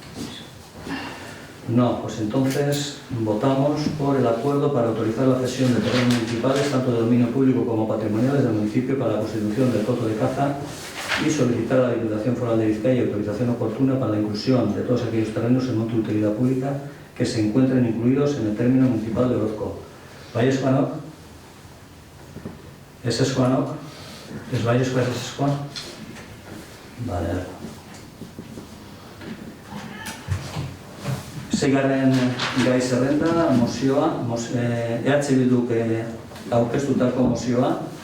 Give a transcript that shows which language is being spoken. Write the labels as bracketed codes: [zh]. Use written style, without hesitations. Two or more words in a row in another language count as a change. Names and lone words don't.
[es] No, pues entonces votamos por el acuerdo para autorizar la cesión de terrenos municipales, tanto de dominio público como patrimoniales del municipio, para la constitución del coto de caza y solicitar a la Diputación Foral de Vizcaya autorización oportuna para la inclusión de todos aquellos terrenos en monte de utilidad pública que se encuentren incluidos en el término municipal de Orozco. [eu] Baiezkoanok? Ezezkoanok? Ez baiezkoa, ez ezezkoa? Vale. Seigarren gai zerrenda, mozioa, EH Bilduk aurkeztutako mozioa.